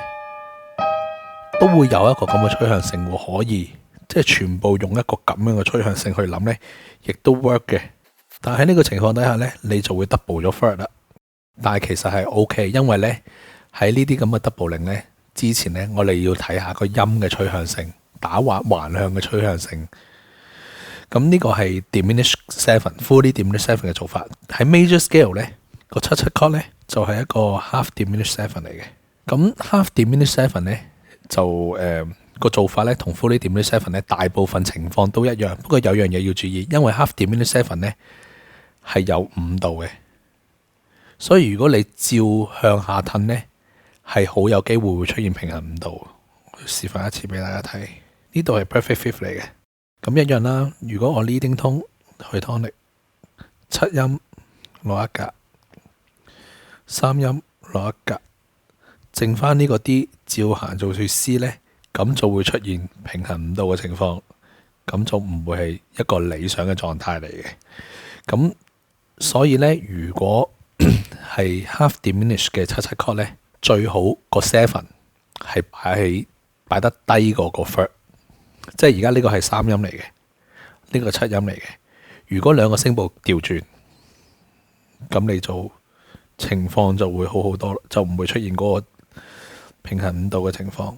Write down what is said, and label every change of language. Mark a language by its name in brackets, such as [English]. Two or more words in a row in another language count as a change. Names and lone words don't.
[Cantonese] 都會有一個咁嘅趨向性喎，可以即係全部用一個咁樣嘅趨向性去諗呢，亦都 work 嘅。但係喺呢個情況底下呢，你就會 double 咗 third 啦。但係其實係 OK，因為呢喺呢啲咁嘅 doubling 呢之前呢，我哋要睇下個音嘅趨向性，打橫向嘅趨向性。咁呢個係 [English] diminished seven， fully diminished seven [Cantonese] 嘅做法。喺 [English] major scale [Cantonese] 呢個七七 chord 呢就係一個 [English] half diminished seven [Cantonese] 嚟嘅。咁 [English] half diminished seven [Cantonese] 呢。就個做法咧，同 [English] fully diminished seven [Cantonese] 咧，大部分情況都一樣。不過有樣嘢要注意，因為 [English] half diminished seven [Cantonese] 咧係有5度嘅，所以如果你照向下褪咧，係好有機會會出現平衡5度。我示範一次俾大家睇，呢度係 [English] perfect fifth [Cantonese] 嚟嘅。咁一樣啦，如果我 [English] leading tone [Cantonese] 去 tonic， 七音落一格，三音落一格。剩翻呢個 D 照行做去 C 呢，咁就會出現平衡5度嘅情況，咁就唔會係一個理想嘅狀態嚟嘅。咁所以呢，如果係 [English] half diminished [Cantonese] 嘅七七 chord 呢，最好個 seven 係擺得低過個 third， 即係而家呢個係三音嚟嘅，呢個七音嚟嘅。如果兩個聲部調轉，咁你就情況就會好好多，就唔會出現嗰個平衡5度嘅情況。